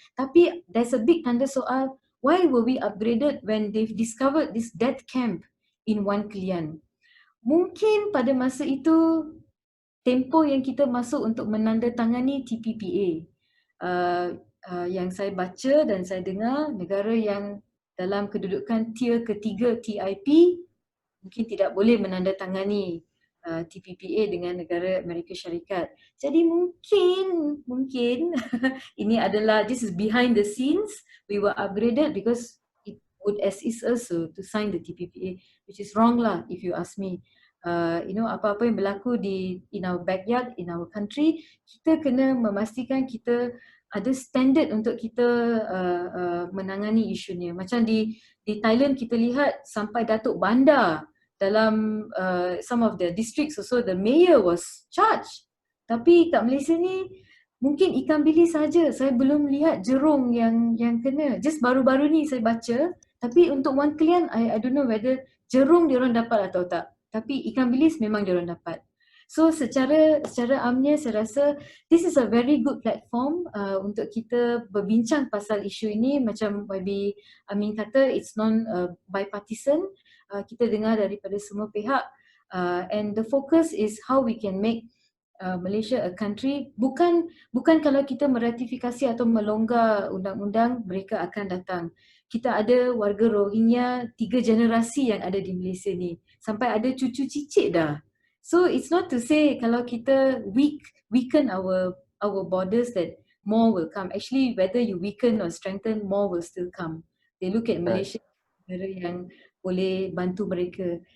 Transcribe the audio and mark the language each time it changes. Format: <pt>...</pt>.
<en>Tapi there's a big</en> <ms>tanda soal,</ms> <en>why were we upgraded when they've discovered this death camp in Wan Kelian?</en> <ms>Mungkin pada masa itu tempoh yang kita masuk untuk menandatangani TPPA. Yang saya baca dan saya dengar, negara yang dalam kedudukan tier ketiga TIP mungkin tidak boleh menandatangani TPPA dengan negara Amerika Syarikat. Jadi mungkin ini adalah,</ms> <en>this is behind the scenes, we were upgraded because it would assist us to sign the TPPA, which is wrong lah if you ask me.</en> <ms>Apa-apa yang berlaku</ms> <en>in our backyard, in our country,</en> <ms>kita kena memastikan kita ada standard untuk kita menangani isunya. Macam di Thailand kita lihat sampai Datuk Bandar dalam</ms> <en>some of the districts also the mayor was charged.</en> <ms>Tapi kat Malaysia ni mungkin ikan bilis saja. Saya belum lihat Jerung yang kena. Just baru-baru ni saya baca. Tapi untuk Wan Kelian,</ms> <en>I don't know whether</en> <ms>Jerung diorang dapat atau tak. Tapi ikan bilis memang diorang dapat. So secara amnya saya rasa</ms> <en>this is a very good platform</en> <ms>untuk kita berbincang pasal isu ini. Macam YB Amin kata,</ms> <en>it's non-bipartisan.</en> <ms>Kita dengar daripada semua pihak.</ms> <en>And the focus is how we can make Malaysia a country,</en> <ms>bukan kalau kita meratifikasi atau melonggar undang-undang mereka akan datang. Kita ada warga Rohingya 3 generasi yang ada di Malaysia ni. Sampai ada cucu cicit dah.</ms> <en>So it's not to say</en> <ms>kalau kita</ms> <en>weaken our borders that more will come. Actually whether you weaken or strengthen, more will still come. They look at</en> <ms>Malaysia negara yang boleh bantu mereka.</ms>